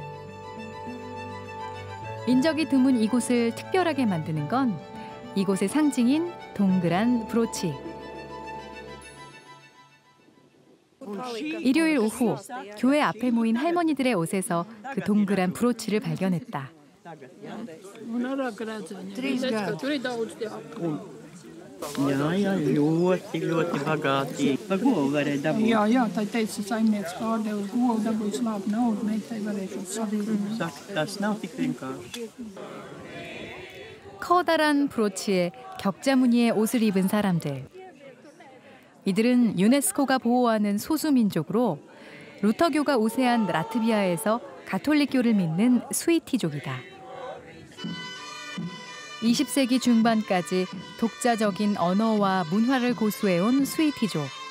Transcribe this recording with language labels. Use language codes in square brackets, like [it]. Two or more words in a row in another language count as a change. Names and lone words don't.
[ko] 인적이 드문 이곳을 특별하게 만드는 건 이곳의 상징인 동그란 브로치. 일요일 오후 교회 앞에 모인 할머니들의 옷에서 그 동그란 브로치를 발견했다. [lv] Jā, ļoti bagātīgi. Par govu varēja dabūt. Jā, tā teica, saimnieks pārdeva uz govu, dabūja slāpu naudu, meitai varēja šo sadīt. Saka, tas nav tik vienkārši. [ko] 커다란 브로치에 격자 무늬의 옷을 입은 사람들. 이들은 유네스코가 보호하는 소수민족으로 루터교가 우세한 라트비아에서 가톨릭교를 믿는 스위티족이다. 20세기 중반까지 독자적인 언어와 문화를 고수해온 스위티족.